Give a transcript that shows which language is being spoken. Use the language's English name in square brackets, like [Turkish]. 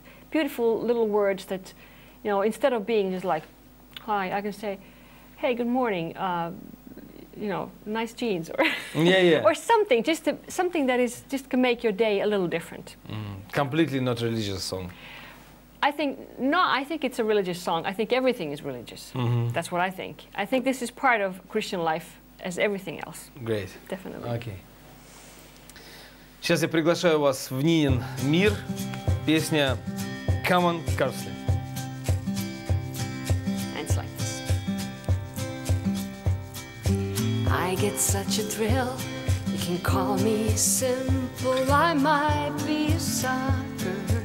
[English] beautiful little words that, you know, instead of being just like, hi, I can say, hey, good morning, you know, nice jeans, or or something, something that is just can make your day a little different. Completely not religious song. I think I think it's a religious song. I think everything is religious. That's what I think. I think this is part of Christian life as everything else. Great. Definitely. Okay. [Russian] Сейчас я приглашаю вас в Нинин мир. Песня Come on, Carsley. [English] I get such a thrill, you can call me simple, I might be a sucker.